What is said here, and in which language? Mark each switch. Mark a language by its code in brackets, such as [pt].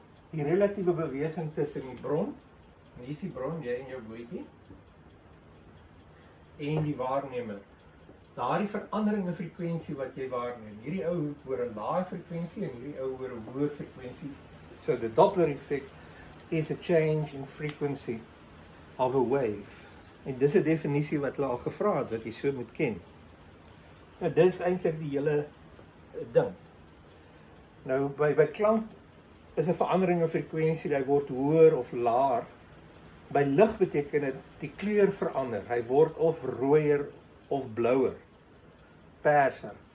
[af] Die relatiewe beweging tussen die bron, en hier is die bron, jy en jou bootjie, en die waarnemer. Daardie verandering in frekwensie wat jy waarneem. Hierdie ou hoor 'n lae frekwensie en hierdie ou hoor 'n hoë frekwensie. [en] So the Doppler effect is a change in frequency of a wave. [af] En dis 'n definisie wat hulle al gevra het wat jy so moet ken. Nou dis eintlik die hele ding. Nou by klank is 'n verandering in frekwensie, hy word hoër of laer. By lig beteken dit die kleur verander. Hy word of rooier of blouer. Perser.